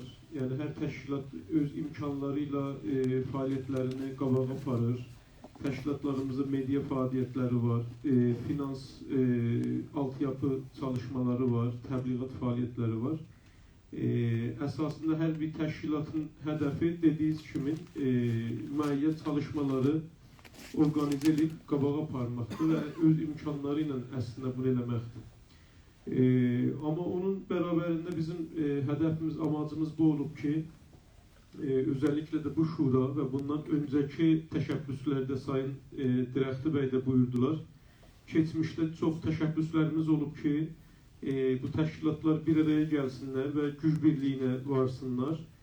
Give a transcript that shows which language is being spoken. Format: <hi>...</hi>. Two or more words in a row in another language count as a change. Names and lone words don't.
<az>Yani her teşkilat öz imkanlarıyla faaliyetlerini qabağa aparır.</az> <tr>Teşkilatlarımızın medya faaliyetleri var, finans altyapı çalışmaları var, təbliğat faaliyetleri var.</tr> <az>Esasında her bir teşkilatın hedefi dediğiniz kimi müəyyən çalışmaları organize edib qabağa aparmaqdır və öz imkanlarıyla əslində bunu eləməkdir.</az> <tr>Ama onun beraberinde bizim hedefimiz, amacımız bu olup ki özellikle de bu şura ve bundan önceki teşebbüslerde Sayın Dirəkti Bey de buyurdular. Geçmişte çok teşebbüslerimiz olup ki bu teşkilatlar bir araya gelsinler ve güç birliğine varsınlar.</tr>